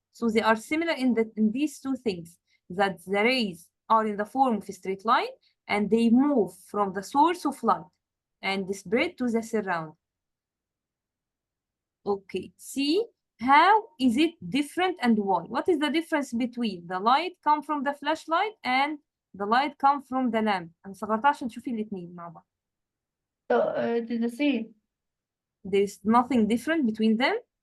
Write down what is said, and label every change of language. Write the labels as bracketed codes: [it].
[en] So they are similar in these two things, that the rays are in the form of a straight line and they move from the source of light and spread to the surround. Okay, see, how is it different and why? What is the difference between the light come from the flashlight and the light come from the lamp? [ar] أنا صغرتها عشان تشوفي الاتنين مع بعض. [en] So it is the same. There is nothing different between them.